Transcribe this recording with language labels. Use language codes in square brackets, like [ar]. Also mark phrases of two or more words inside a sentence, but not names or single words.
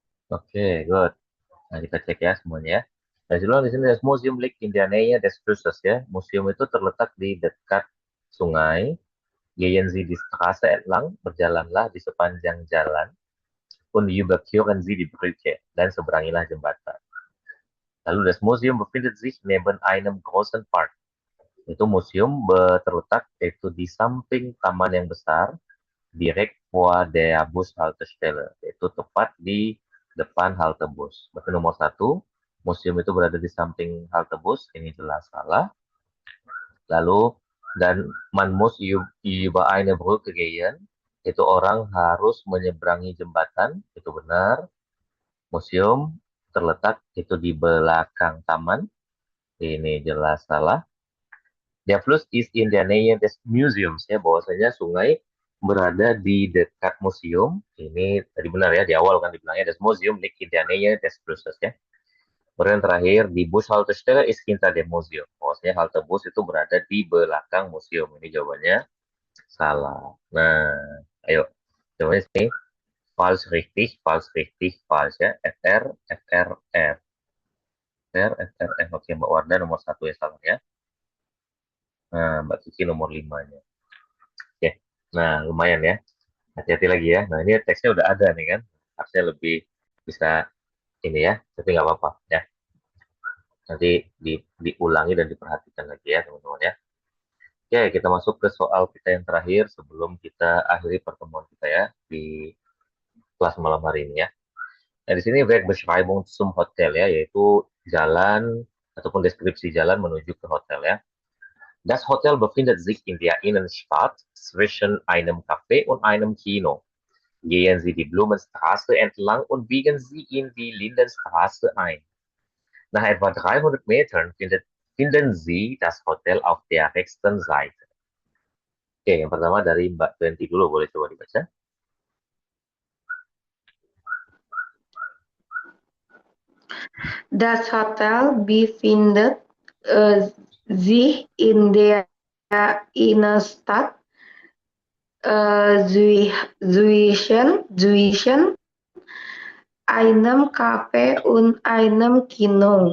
[id] Oke, good. Nah, kita cek ya semuanya ya. Nah, di sini ada Museum Lake [de] in der Nähe des Flusses [id] ya. Museum itu terletak di dekat sungai. [de] Gehen Sie die Straße entlang, [id] berjalanlah di sepanjang jalan. [de] Und überqueren Sie die Brücke, [id] dan seberangilah jembatan. [de] Lalu das Museum befindet sich neben einem großen Park. [id] Itu museum terletak yaitu di samping taman yang besar, [de] direkt vor der Bushaltestelle, [id] yaitu tepat di depan halte bus. Berarti nomor 1, museum itu berada di samping halte bus, ini jelas salah. Lalu, dan [de] man muss über eine Brücke gehen, [id] itu orang harus menyeberangi jembatan, itu benar. Museum terletak itu di belakang taman, ini jelas salah. [de] Der Fluss ist in der Nähe des Museums, [id] ya, bahwasanya sungai berada di dekat museum. Ini tadi benar ya, di awal kan dibilangnya [de] das Museum liegt in der Nähe des Flusses [id] ya. Kemudian terakhir, di [de] Bushaltestelle ist hinter dem Museum. [id] Bahwasanya halte bus itu berada di belakang museum. Ini jawabannya salah. Nah, ayo. Jawabannya sini. [de] Falsch, richtig, falsch, richtig, falsch ya. FR, FR, R. FR, FR, R. [id] Oke, Mbak Warda nomor 1 ya salah ya. Nah, Mbak Kiki nomor 5-nya. Oke, nah lumayan ya. Hati-hati lagi ya. Nah, ini teksnya udah ada nih kan. Harusnya lebih bisa ini ya. Tapi nggak apa-apa ya. Nanti diulangi dan diperhatikan lagi ya teman-teman ya. Oke, kita masuk ke soal kita yang terakhir sebelum kita akhiri pertemuan kita ya di kelas malam hari ini ya. Nah, di sini [de] Wegbeschreibung zum Hotel [id] ya, yaitu jalan ataupun deskripsi jalan menuju ke hotel ya. [de] Das Hotel befindet sich in der Innenstadt zwischen einem Café und einem Kino. Gehen Sie die Blumenstraße entlang und biegen Sie in die Lindenstraße ein. Nach etwa 300 Metern finden Sie das Hotel auf der rechten Seite. [id] Oke, yang pertama dari Mbak Twenty dulu, boleh coba dibaca. [de] Das Hotel befindet sich in der Innenstadt zwischen einem Café und einem Kino.